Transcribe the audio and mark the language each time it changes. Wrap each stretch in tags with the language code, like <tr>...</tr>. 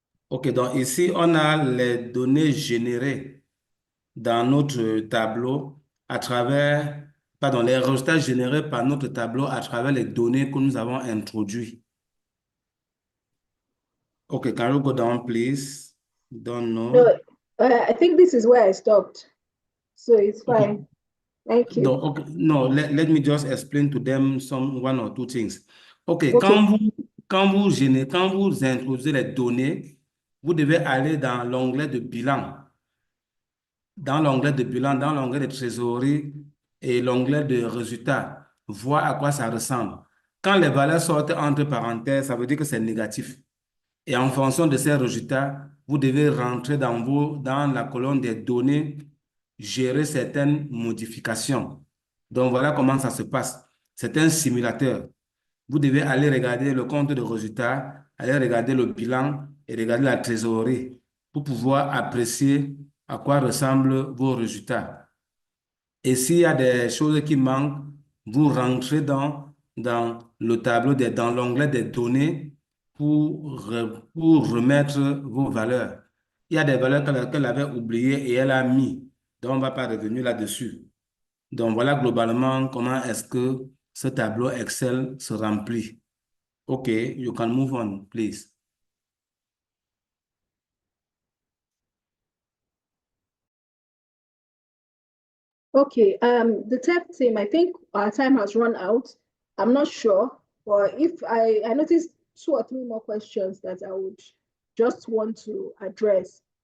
<fr>OK, donc ici, on a les données générées dans notre tableau à travers, pardon, les résultats générés par notre tableau à travers les données que nous avons introduites.</fr> <en>OK, can you go down, please? Don't know. No, I think this is where I stopped. So it's Okay. fine. Thank you. Donc, okay, no, let me just explain to them one or two things. OK, Okay.</en> <fr>quand vous introduisez les données, vous devez aller dans l'onglet de bilan. Dans l'onglet de bilan, dans l'onglet de trésorerie et l'onglet de résultats, voir à quoi ça ressemble. Quand les valeurs sortent entre parenthèses, ça veut dire que c'est négatif. Et en fonction de ces résultats, vous devez rentrer dans la colonne des données, gérer certaines modifications. Donc voilà comment ça se passe. C'est un simulateur. Vous devez aller regarder le compte de résultats, aller regarder le bilan et regarder la trésorerie pour pouvoir apprécier à quoi ressemblent vos résultats. Et s'il y a des choses qui manquent, vous rentrez dans le tableau, dans l'onglet des données pour remettre vos valeurs. Il y a des valeurs qu'elle avait oubliées et elle a mis. Donc, on ne va pas revenir là-dessus. Donc, voilà globalement comment est-ce que ce tableau Excel se remplit.</fr> <en>OK, you can move on, please. Okay, the tech team, I think our time has run out. I'm not sure, but if I noticed 2 or 3 more questions that I would just want to address.</en>